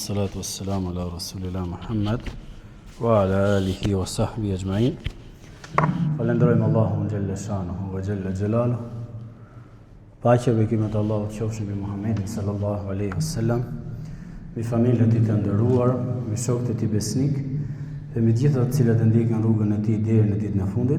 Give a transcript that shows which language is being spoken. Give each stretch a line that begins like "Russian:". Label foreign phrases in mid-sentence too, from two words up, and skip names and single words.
Arabic: والصلاة والسلام على رسول الله محمد وعلى آله وصحبه أجمعين.
Albanian: Falenderojmë Allahun
Arabic: جل شأنه وجل جلاله.
Albanian: Paqja dhe bekimet e Allahut qofshin mbi Muhammedin
Arabic: صلى الله عليه وسلم,
Albanian: mbi familjen e tij të nderuar, mbi shokët e tij besnik dhe mbi gjithë ata të cilët e ndjekin rrugën e tij deri në ditën e fundit.